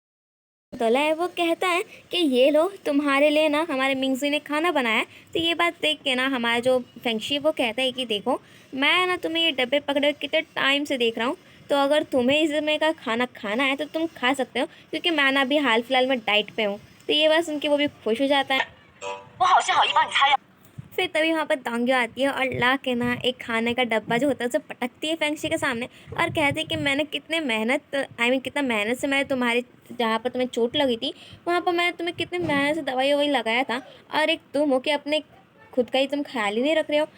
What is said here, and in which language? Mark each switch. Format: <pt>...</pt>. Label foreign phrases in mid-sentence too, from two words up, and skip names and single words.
<hi>दोला है वो कहता है कि ये लो तुम्हारे लिए ना हमारे मिंगजी ने खाना बनाया है। तो ये बात देख के ना हमारा जो फेंगशी वो कहता है कि देखो मैं ना तुम्हें ये डब्बे पकड़े कितने टाइम से देख रहा हूँ, तो अगर तुम्हें इस समय का खाना खाना है तो तुम खा सकते हो, क्योंकि मैं ना अभी हाल फिलहाल में डाइट पे हूँ। तो ये बात सुन के वो भी खुश हो जाता है।</hi> <zh>我好心好意帮你擦药。</zh> <hi>फिर तभी वहाँ पर दोंग्यो आती है और ला के ना एक खाने का डब्बा जो होता है उसे पटकती है फेंगशी के सामने और कहती है कि मैंने कितने मेहनत कितना मेहनत से मैंने तुम्हारे जहाँ पर तुम्हें चोट लगी थी वहाँ पर मैंने तुम्हें कितने मेहनत से दवाई ववाई लगाया था और एक तुम हो कि अपने खुद का ही तुम ख्याल ही नहीं रख रहे हो।</hi>